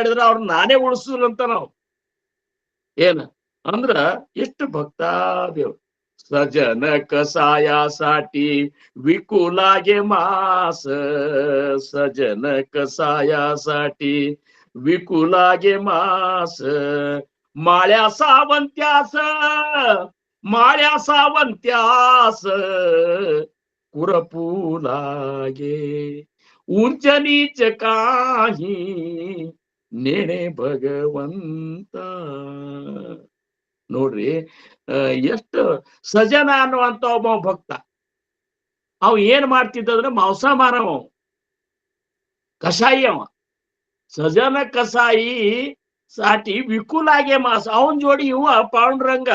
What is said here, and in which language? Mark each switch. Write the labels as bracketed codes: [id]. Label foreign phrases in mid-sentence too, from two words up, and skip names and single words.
[kn] ಮಾಡಿದ್ರ ಅವ್ರ ನಾನೇ ಉಳಿಸುದಂತ ನಾವು ಏನ ಅಂದ್ರ ಎಷ್ಟು [mr] भक्तादेव सजन कसाया साठी विकुलागे मांस सजन कसाया साठी विकुलागे मांस माळ्या सावंत्यास कुरपुलागे उंच नीच काही नेणे ಭಗವಂತ [kn] ನೋಡ್ರಿ ಎಷ್ಟು ಸಜನ ಅನ್ನುವಂತ ಒಬ್ಬ ಭಕ್ತ ಅವ ಏನ್ ಮಾಡ್ತಿದ್ದಂದ್ರೆ ಮಾಂಸಾಹಾರವ ಕಷಾಯಿ ಅವ [mr] सजन कसाई साठी विकुलागे मांस [kn] ಅವನ್ ಜೋಡಿ ಇವ ಪಾಂಡುರಂಗ